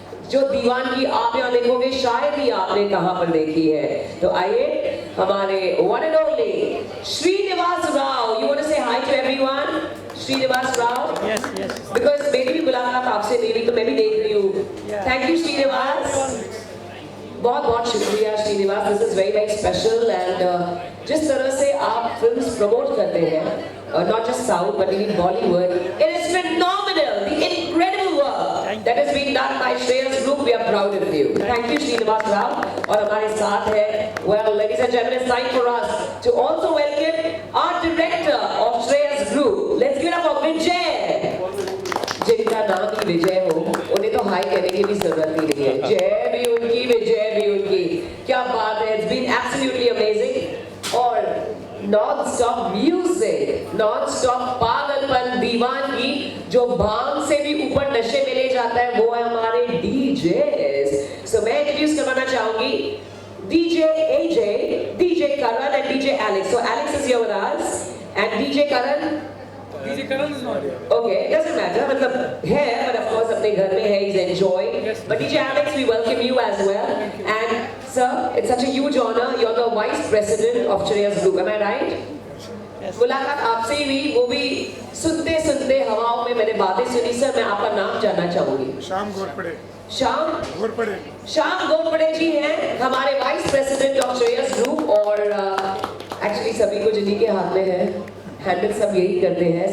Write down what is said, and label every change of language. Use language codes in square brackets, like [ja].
[hi] जो दीवानगी आप यहाँ देखोगे शायद ही आपने कहाँ पर देखी है. तो आइए हमारे [en] One and only Srinivas Rao. You want to say hi to everyone? Srinivas Rao. Yes. [hi] Because मेरी भी बुला आपसे नहीं हुई तो मैं भी देख रही हूँ. [en] Thank you Srinivas. [hi] बहुत बहुत शुक्रिया Srinivas. [en] This is very very special and [hi] जिस तरह से आप फिल्म्स प्रमोट करते हैं, [en] not just South but even Bollywood, it is phenomenal. The incredible work that is being done by Shreyas Group. We are proud of you. Thank you Srinivas Rao. [hi] और हमारे साथ है, [en] well ladies and gentlemen, it's time for us to also welcome our director of Shreyas Group. Let's give it up for Vijay. [hi] जिनका नाम ही विजय हो, उन्हें तो high कहने की भी जरूरत ही नहीं है. जय भी उनकी, विजय भी उनकी. क्या बात है. [en] It's been absolutely amazing. [hi] और non stop music, non stop पागलपन, दीवानगी, जो भांग से भी ऊपर नशे में ले जाता है, वो है हमारे डीजेस. सो मैं इंट्रोड्यूस करवाना चाहूंगी DJ AJ, DJ Karan and DJ Alex. [en] So Alex is here with us and DJ Karan. DJ Karan is not here. Okay, doesn't matter. [hi] मतलब है, [en] but of course [hi] अपने घर में है, [en] he's enjoying. But DJ Alex, we welcome you as well. And sir, it's such a huge honor. You're the Vice President of Shreyas Group. Am I right? [hi] मुलाकात आपसे ही हुई, वो भी सुनते सुनते हवाओं में मैंने बातें सुनी. सर, मैं आपका नाम जानना चाहूंगी. श्याम घोरपड़े. श्याम घोरपड़े. श्याम घोरपड़े जी हैं हमारे vice president of Shreyas group. और एक्चुअली सभी को जिन्हीं के हाथ में है हैंडल सब यही करते हैं.